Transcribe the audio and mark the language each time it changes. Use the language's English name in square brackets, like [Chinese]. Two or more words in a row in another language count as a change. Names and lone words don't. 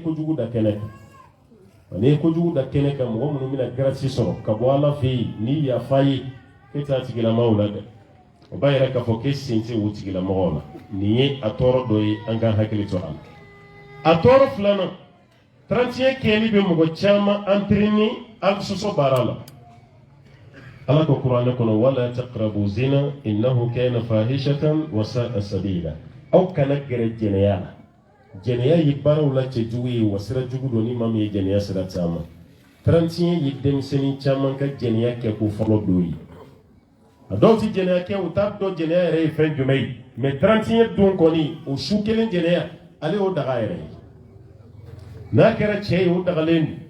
[Bambara] kojugu da kɛnɛ kan n'i ye kojugu da kɛnɛ kan mɔgɔ minnu bɛna grâce sɔrɔ ka bɔ ala fɛ yen n'i yafa ye e t'a tigilamɔgɔw la dɛ o b'a yɛrɛ k'a fɔ k'e sen tɛ o tigilamɔgɔw la nin ye a tɔɔrɔ dɔ ye an k'an hakili to a la a tɔɔrɔ filanan 31 kɛli bɛ mɔgɔ caman entraîner hali sɔsɔ baara la ala ko kuranɛ kɔnɔ [Arabic] ولا تقربوا الزنا إنه كان فاحشة وساء سبيلا [Bambara] aw kana gɛrɛ jɛnɛya la jɛnɛya ye baaraw la cɛjugu ye wa sira jugu don ni maa min ye jɛnɛya sira caman 31 ye denmisɛnnin caman ka jɛnɛya kɛ ko fɔlɔ don ye a dɔw tɛ jɛnɛya kɛ u t'a dɔn jɛnɛya yɛrɛ ye fɛn jumɛn ye mais 31 don kɔni o su kelen jɛnɛya ale y'o daga yɛrɛ ye n'a kɛra cɛ ye o dagalen don